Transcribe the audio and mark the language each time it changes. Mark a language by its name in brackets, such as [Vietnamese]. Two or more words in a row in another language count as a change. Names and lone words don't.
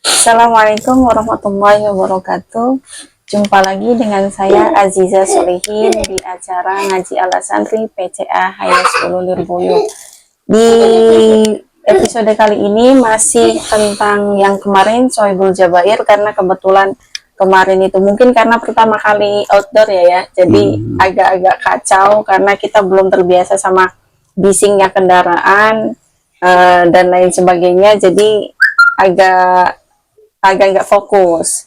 [Arabic] السلام عليكم ورحمة الله وبركاته. [Indonesian] Jumpa lagi dengan saya Aziza Solihin di acara Ngaji Ala Santri PCA Hayas Ulu Lirboyo. Di episode kali ini masih tentang yang kemarin Sohibul Jabair, karena kebetulan kemarin itu mungkin karena pertama kali outdoor ya, jadi agak-agak kacau karena kita belum terbiasa sama bisingnya kendaraan dan lain sebagainya, jadi agak fokus.